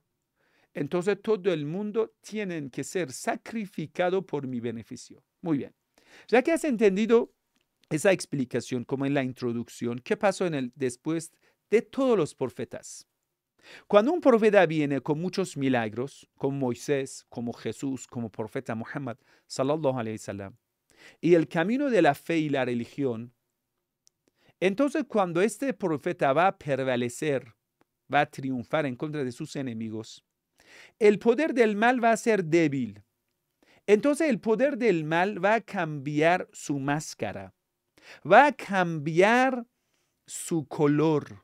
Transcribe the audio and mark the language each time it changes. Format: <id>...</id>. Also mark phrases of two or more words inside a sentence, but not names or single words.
<es>Entonces, todo el mundo tiene que ser sacrificado por mi beneficio. Muy bien. Ya que has entendido esa explicación, como en la introducción, ¿qué pasó después de todos los profetas? Cuando un profeta viene con muchos milagros, como Moisés, como Jesús, como profeta Muhammad,</es> <ar>صلى الله عليه وسلم,</ar> <es>y el camino de la fe y la religión, entonces cuando este profeta va a prevalecer, va a triunfar en contra de sus enemigos, el poder del mal va a ser débil. Entonces el poder del mal va a cambiar su máscara, va a cambiar su color.</es>